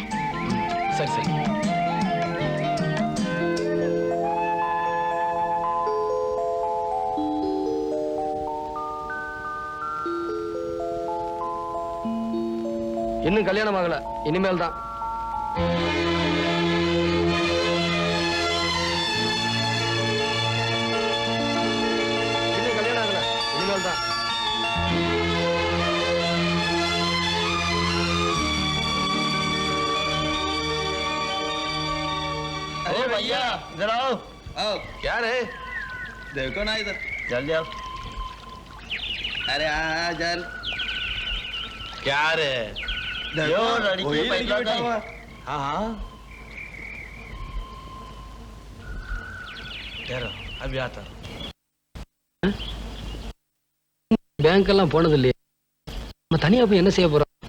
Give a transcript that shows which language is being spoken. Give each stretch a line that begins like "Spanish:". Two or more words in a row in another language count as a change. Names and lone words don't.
Tamil: சரி சரி. இன்னும் கல்யாணம் ஆகல, இனிமேல் தான். இன்னும் கல்யாணம் ஆகல, இனிமேல் தான்.
Hindi: ओ भैया, इधर आओ। आओ। क्या रे? देखो ना इधर। जल्दी आओ। अरे हाँ जल। क्या रे? यो लड़की बैठा हुआ। हाँ हाँ। ठहरो, अभी आता हूँ।
Tamil: பேங்க் எல்லாம் போனது இல்லையே, நம்ம தனியா போய் என்ன செய்ய போறோம்?